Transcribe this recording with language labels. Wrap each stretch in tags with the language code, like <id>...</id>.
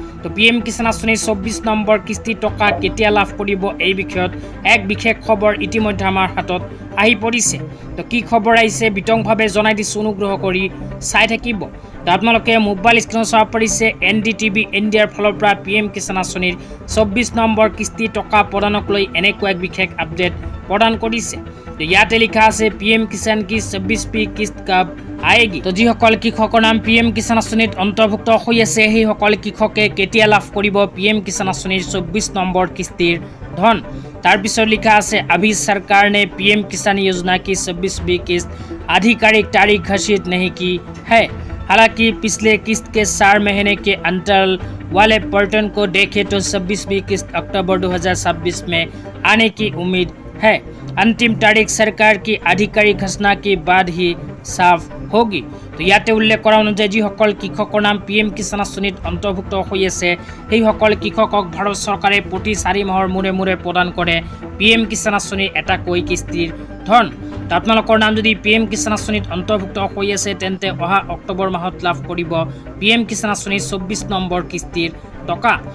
<as>তো PM কিষাণ আঁচনিৰ 24 number কিস্তি টকা কেতিয়া লাভ কৰিব, এই বিষয়ত এক বিশেষ খবৰ ইতিমধ্যে আমাৰ হাতত আহি পৰিছে। তো কি খবৰ আহিছে বিতংভাৱে জনাই দিছোঁ, অনুগ্ৰহ কৰি চাই থাকিব। তো আপোনালোকে মোবাইল স্ক্ৰীণত চাব পাৰিছে NDTV ইণ্ডিয়াৰ ফালৰ পৰা PM কিষাণ আঁচনিৰ 24 নম্বৰ কিস্তি টকা প্ৰদানক লৈ এনেকুৱা এক বিশেষ আপডেট প্ৰদান কৰিছে। তো ইয়াতে লিখা আছে</as> <hi>PM কিষাণ কি 26 কিস্ত কাব আয়েগি।</hi> <as>তো যিসকল কৃষকৰ নাম PM কিষাণ আঁচনিত অন্তৰ্ভুক্ত হৈ আছে, সেইসকল কৃষকে কেতিয়া লাভ কৰিব PM কিষাণ আঁচনিৰ 24 নম্বৰ কিস্তিৰ ধন। তাৰপিছত লিখা আছে</as> <hi>अभी सरकार ने PM किसान योजना की 26वीं किस्त आधिकारिक तारीख घोषित नहीं की है। हालांकि पिछले किस्त के 4 महीने के अंतराल वाले पैटर्न को देखें तो 26वीं किस्त अक्टूबर 2026 में आने की उम्मीद है। अंतिम तारीख सरकार की आधिकारिक घोषणा के बाद ही साफ होगी।</hi> <as>তো ইয়াতে উল্লেখ কৰা অনুযায়ী যিসকল কৃষকৰ নাম PM কিষাণ আঁচনিত অন্তৰ্ভুক্ত হৈ আছে, সেইসকল কৃষকক ভাৰত চৰকাৰে প্ৰতি 4 মাহৰ মূৰে মূৰে প্ৰদান কৰে PM কিষাণ আঁচনিৰ এটাকৈ কিস্তিৰ ধন। তো আপোনালোকৰ নাম যদি PM কিষাণ আঁচনিত অন্তৰ্ভুক্ত হৈ আছে, তেন্তে অহা অক্টোবৰ মাহত লাভ কৰিব PM কিষাণ আঁচনিৰ 24 নম্বৰ কিস্তিৰ টকা।</as>